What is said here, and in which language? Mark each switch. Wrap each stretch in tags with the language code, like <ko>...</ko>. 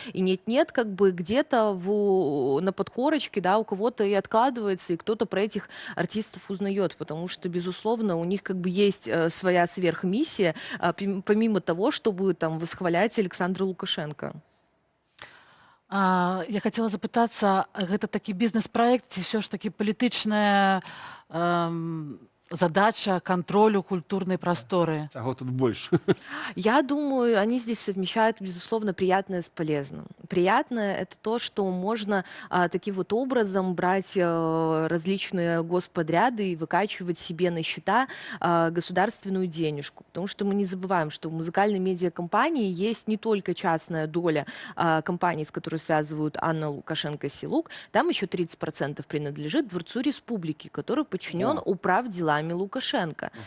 <ru>И нет-нет, как бы где-то на подкорочке, да, у кого-то и откладывается, и кто-то про этих артистов узнает, потому что, безусловно, у них как бы есть своя сверхмиссия, помимо того, чтобы там восхвалять Александра Лукашенко.</ru> <be>Я хотела запытацца, гэта такі бізнес-праект ці ўсё ж такі палітычная задача контролю культурной просторы?</be> <ru>Чего тут больше? Я думаю, они здесь совмещают, безусловно, приятное с полезным. Приятное — это то, что можно таким вот образом брать различные господряды и выкачивать себе на счета государственную денежку. Потому что мы не забываем, что в музыкальной медиакомпании есть не только частная доля компаний, с которой связывают Анна Лукашенко-Силук, там еще 30% принадлежит Дворцу Республики, который подчинен управделами Лукашенко.</ru>